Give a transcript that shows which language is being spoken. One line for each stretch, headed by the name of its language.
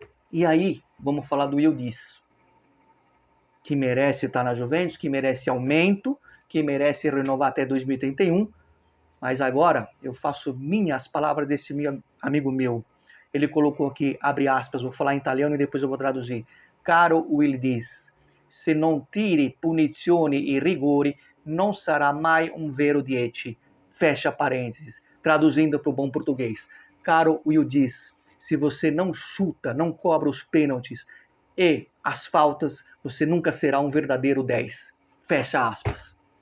Portuguese: E aí, vamos falar do Yildiz, que merece estar na Juventus, que merece aumento, que merece renovar até 2031, mas agora eu faço minhas palavras desse amigo meu. Ele colocou aqui, abre aspas, vou falar em italiano e depois eu vou traduzir.
Italian: Caro Yildiz, se non tiri punizioni e rigori, non sarà mai un vero 10.
Portuguese: Fecha parênteses. Traduzindo para o bom português. Caro Yildiz, se você não chuta, não cobra os pênaltis e as faltas, você nunca será um verdadeiro 10. Fecha aspas.